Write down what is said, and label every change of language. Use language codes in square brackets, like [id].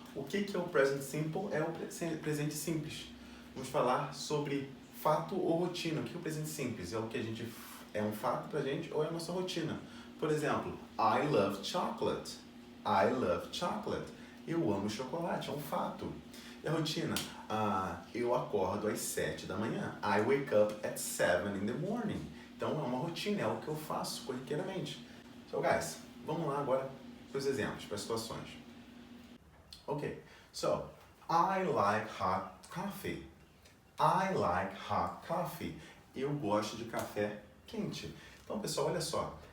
[pt] O que é o Present Simple? É o presente simples. Vamos falar sobre fato ou rotina. O que é o presente simples? É o que a gente é um fato pra gente ou é a nossa rotina. Por exemplo, [en] I love chocolate. I love chocolate. [pt] Eu amo chocolate, é um fato. E a rotina? Eu acordo às 7 da manhã. [en] I wake up at 7 in the morning. [pt] Então é uma rotina, é o que eu faço corriqueiramente. [en] So guys, [pt] vamos lá agora para os exemplos, para as situações. [en] Ok, so I like hot coffee. I like hot coffee. [pt] Eu gosto de café quente. Então pessoal, olha só.